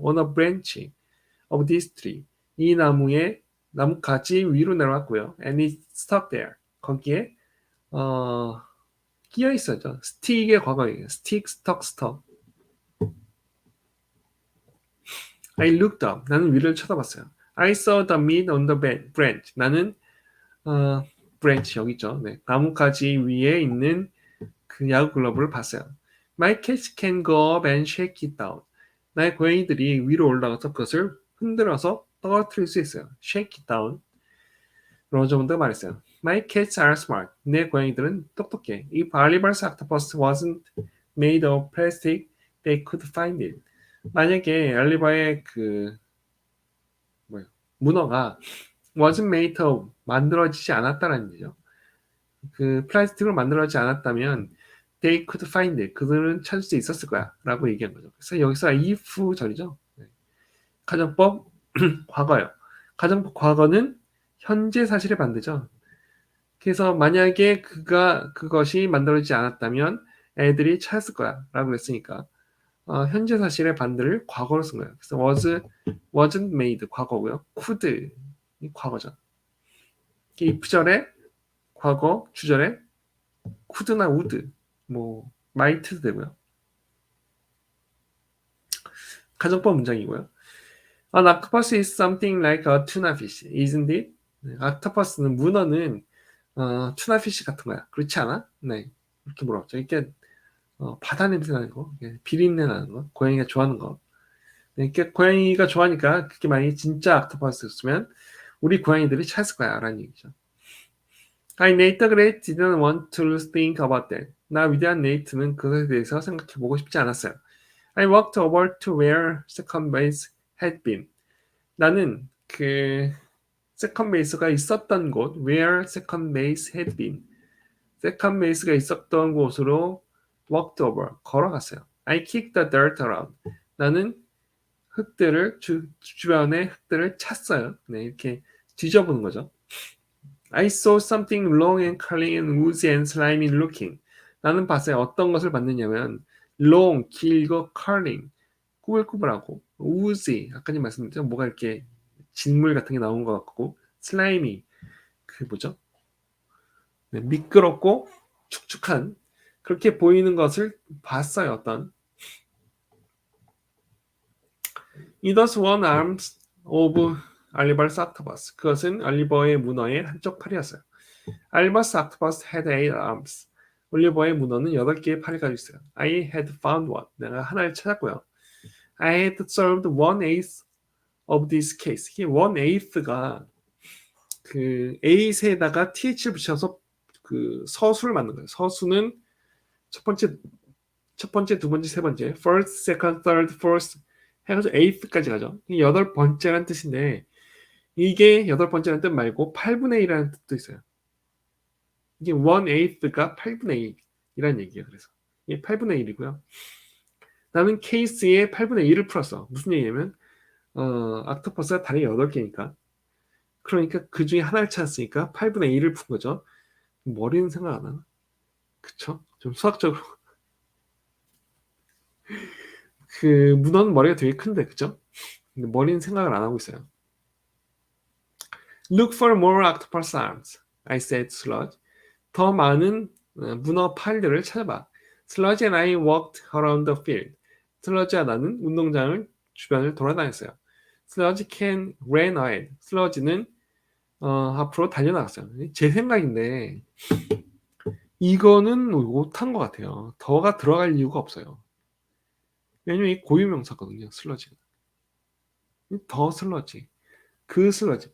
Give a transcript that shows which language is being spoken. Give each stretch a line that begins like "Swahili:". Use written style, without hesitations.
English: on a branch of this tree.
Korean: 이 나뭇가지 위로 내려왔고요.
English: and it stuck there.
Korean: 거기에 끼어 있었죠. stick의 과거예요.
English: stick, stuck, stuck. I looked up.
Korean: 나는 위를 쳐다봤어요.
English: I saw the meat on the branch.
Korean: 나는 branch 여기 있죠. 네, 나뭇가지 위에 있는 그 야구 글러브를 봤어요.
English: My cats can go up and shake it down.
Korean: 나의 고양이들이 위로 올라가서 그것을 흔들어서 떨어뜨릴 수 있어요.
English: Shake it down.
Korean: 로저문드가 말했어요.
English: My cats are smart.
Korean: 내 고양이들은 똑똑해.
English: If Oliver's octopus wasn't made of plastic, they could find it.
Korean: 만약에 알리바의 문어가
English: wasn't made of
Korean: 만들어지지 않았다는 얘기죠. 그 플라스틱으로 만들어지지 않았다면
English: they could find it.
Korean: 그들은 찾을 수 있었을 거야 라고 얘기한 거죠. 그래서 여기서 if 절이죠. 가정법 과거요. 가정법 과거는 현재 사실의 반대죠. 그래서 만약에 그것이 만들어지지 않았다면 애들이 찾았을 거야 라고 했으니까 현재 사실의 반대를 과거로 쓴 거예요. 그래서 wasn't made 과거고요. could 과거죠. if절에 과거 주절에 could나 would might도 되고요. 가정법 문장이고요.
English: An octopus is something like a tuna fish, isn't it?
Korean: octopus는 문어는 tuna fish 같은 거야. 그렇지 않아? 네, 이렇게 물어봤죠. 이게 바다 냄새 나는 거, 비린내 나는 거, 고양이가 좋아하는 거. 이렇게 고양이가 좋아하니까 그게 만약에 진짜 octopus였으면 우리 고양이들이 찾을 거야 라는 얘기죠.
English: I, Nate the Great didn't want to think about that.
Korean: 나 위대한 네이트는 그것에 대해서 생각해보고 싶지 않았어요.
English: I walked over to where second base had been.
Korean: 나는 그 second base가 있었던 곳,
English: where second base had been.
Korean: second base가 있었던 곳으로 walked over, 걸어갔어요.
English: I kicked the dirt around.
Korean: 나는 흙들을 주변의 흙들을 찼어요. 네, 이렇게 뒤져보는 거죠.
English: I saw something long and curling and woozy and slimy looking.
Korean: 나는 봤어요. 어떤 것을 봤느냐면 long, 길고 curling, 꾸불꾸불하고 woozy, 아까 말씀드렸죠. 뭐가 이렇게 진물 같은 게 나온 것 같고 slimy, 뭐죠? 네, 미끄럽고 축축한 그렇게 보이는 것을 봤어요.
English: 어떤 It was one arm of Oliver's octopus.
Korean: 그것은 올리버의 문어의 한쪽 팔이었어요.
English: Oliver's octopus had 8 arms.
Korean: 올리버의 문어는 8개의 팔을 가지고 있어요.
English: I had found one.
Korean: 내가 하나를 찾았고요.
English: I had solved 1/8 of this case.
Korean: 이게 1/8가 그 8에다가 th를 붙여서 그 서수를 만든 거예요. 서수는 첫 번째, 두 번째, 세 번째, first, second, third, fourth 해가지고 8th까지 가죠. 8번째라는 뜻인데 이게 8번째라는 뜻 말고 8분의 1이라는 뜻도 있어요. 이게 1/8가 8분의 1이라는 얘기예요. 그래서 이게 8분의 1이고요. 나는 케이스에 8분의 1을 풀었어. 무슨 얘기냐면 octopus가 다리 8개니까 그러니까 그 중에 하나를 찾았으니까 8분의 1을 푼 거죠. 머리는 생각 안 하나? 그쵸? 좀 수학적으로 그 문어는 머리가 되게 큰데 그죠? 근데 머리는 생각을 안 하고 있어요.
English: Look for more octopus arms, I said to Sludge.
Korean: 더 많은 문어 팔들을 찾아봐.
English: Sludge and I walked around the field.
Korean: 슬러지와 나는 운동장을 주변을 돌아다녔어요.
English: Sludge ran ahead.
Korean: 슬러지는 앞으로 달려나갔어요. 제 생각인데 이거는 못한 것 같아요. 더가 들어갈 이유가 없어요. 왜냐면 이 고유명사거든요. 슬러지가. 더 슬러지. 그 슬러지.